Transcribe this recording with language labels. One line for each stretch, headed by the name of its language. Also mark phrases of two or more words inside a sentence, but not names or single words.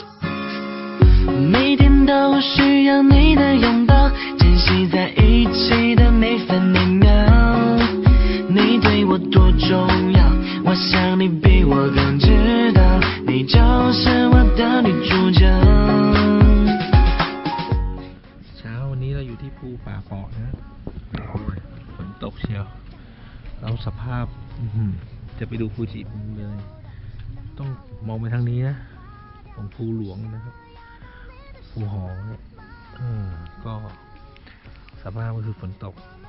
Chinese: 每天都需要你的拥抱，珍惜在一起的每分每秒。你对我多重要，我想你比我更知道，你就是我的女主角。
Thai: เช้าวันนี้เราอยู่ที่ภูป่าปอนะฝนตกเชียวแล้วสภาพจะไปดูฟูจิเลย ต้องมองไปทางนี้นะของภูหลวงนะครับภูหอเนี่ยก็สภาพก็คือฝนตก